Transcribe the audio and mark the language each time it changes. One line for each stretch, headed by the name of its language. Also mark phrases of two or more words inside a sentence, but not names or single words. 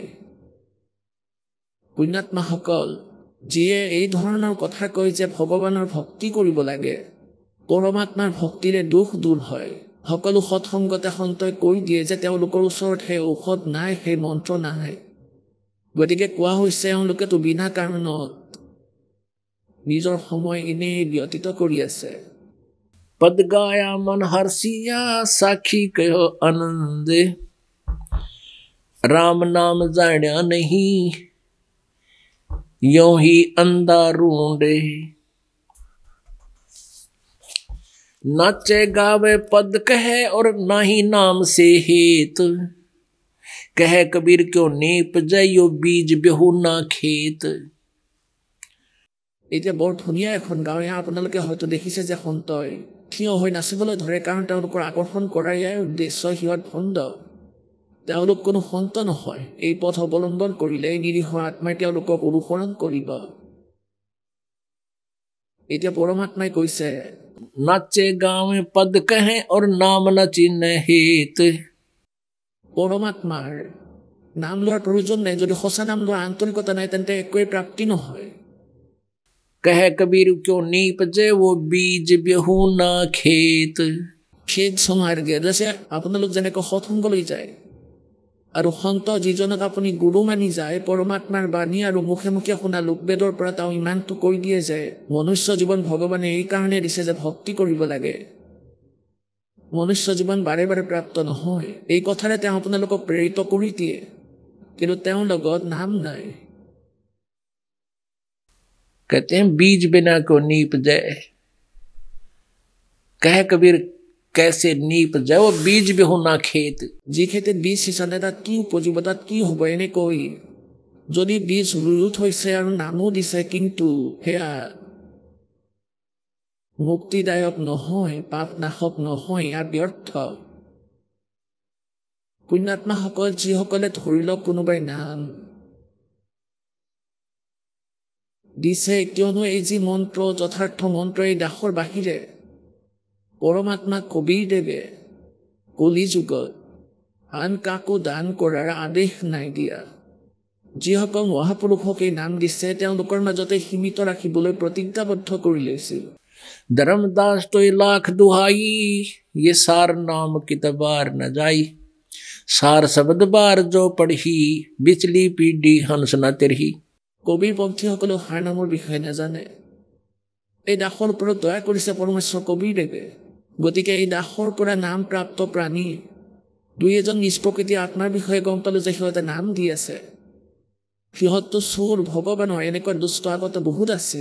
Assamese: পুণ্যাত্মাসকল, যিয়ে এই ধৰণৰ কথা কয় যে ভগৱানৰ ভক্তি কৰিব লাগে, পৰমাত্মাৰ ভক্তিৰে দুখ দূৰ হয়, সকলো সৎসংগতে সন্তই কৈ দিয়ে যে তেওঁলোকৰ ওচৰত সেই ঔষধ নাই, সেই মন্ত্ৰ নাই। গতিকে কোৱা হৈছে এওঁলোকেতো বিনা কাৰণত নিজৰ সময় এনেই ব্যতীত কৰি আছে।
Hindi: पद गाया मन हर्षिया साखी कहो आनंद, राम नाम जाना नहीं यो ही अंधा रूंडे, नाचे गावे पद कहे और ना ही नाम से हेत, कहे कबीर क्यों नीप जाइयो बीज बेहू ना खेत।
Assamese: এতিয়া বৰ ধুনীয়া এখন গাঁও, আপোনালোকে হয়তো দেখিছে যে সন্তই থিয় হৈ নাচিবলৈ ধৰে, কাৰণ তেওঁলোকৰ আকৰ্ষণ কৰাই উদ্দেশ্য। সিহঁত ভণ্ড, তেওঁলোক কোনো সন্ত নহয়। এই পথ অৱলম্বন কৰিলে নিৰীহ আত্মাই তেওঁলোকক অনুসৰণ কৰিব। এতিয়া পৰমাত্মাই কৈছে,
Hindi: नाचे गाँव पद कहें और नाम न चिन्ह हेत।
Assamese: পৰমাত্মাৰ নাম লোৱাৰ প্ৰয়োজন নাই। যদি সঁচা নাম লোৱাৰ আন্তৰিকতা নাই, তেন্তে একোৱে প্ৰাপ্তি নহয়।
Hindi: कह कबीर क्यों नीप जे वो बीज बेहू ना खेत।
Assamese: খেদ সমাৰ্গে, যে আপোনালোক যেনেকৈ সৎসংগলৈ যায় আৰু সন্ত যিজনক আপুনি গুৰু মানি যায়, পৰমাত্মাৰ বাণী আৰু মুখে মুখে শুনা লোকবেদৰ পৰা তেওঁ ইমানটো কৈ দিয়ে যে মনুষ্য জীৱন ভগৱানে এই কাৰণে দিছে যে ভক্তি কৰিব লাগে। মনুষ্য জীৱন বাৰে বাৰে প্ৰাপ্ত নহয়। এই কথাৰে তেওঁ আপোনালোকক প্ৰেৰিত কৰি দিয়ে, কিন্তু তেওঁৰ লগত নাম নাই।
Hindi: कहते हैं बीज बिना को नीप जाए। कह कबीर कैसे नीप जाए वो बीज बेहू ना खेत।
Assamese: যি খেতিত বীজ সিঁচালে তাত কি উপজিব, তাত কি হ'ব এনেকৈ যদি বীজ ৰুই থৈছে আৰু নামো দিছে, কিন্তু সেয়া মুক্তিদায়ক নহয়, পাপ নাশক নহয়, ইয়াৰ ব্যৰ্থ। পুণ্যাত্মাসকল যিসকলে ধৰি লওক কোনোবাই নাম দিছে, কিয়নো এই যি মন্ত্ৰ, যথাৰ্থ মন্ত্ৰ, এই দাসৰ বাহিৰে পৰমাত্মা কবীৰদেৱে কলি যুগত আন কাকো দান কৰাৰ আদেশ নাই দিয়া। যিসকল মহাপুৰুষক এই নাম দিছে, তেওঁলোকৰ মাজতে সীমিত ৰাখিবলৈ প্ৰতিজ্ঞাবদ্ধ কৰি লৈছিল।
Hindi: धर्मदास तो लाख दुहाई, ये सार नाम कितबार न जाई। सार शब्द बार जो पढ़ी, बिचली पीढ़ी हंस न तिरही।
Assamese: কবিৰ পন্থীসকলেও সাৰ নামৰ বিষয়ে নাজানে। এই দাসৰ ওপৰত দয়া কৰিছে পৰমেশ্বৰ কবিৰদেৱে। গতিকে এই দাসৰ পৰা নাম প্ৰাপ্ত প্ৰাণী দুই এজন নিষ্প্ৰকৃতি আত্মাৰ বিষয়ে গম পালো যে সিহঁতে নাম দি আছে। সিহঁতটো চোৰ, ভগৱানৰ এনেকুৱা দুষ্ট আগতে বহুত আছিল।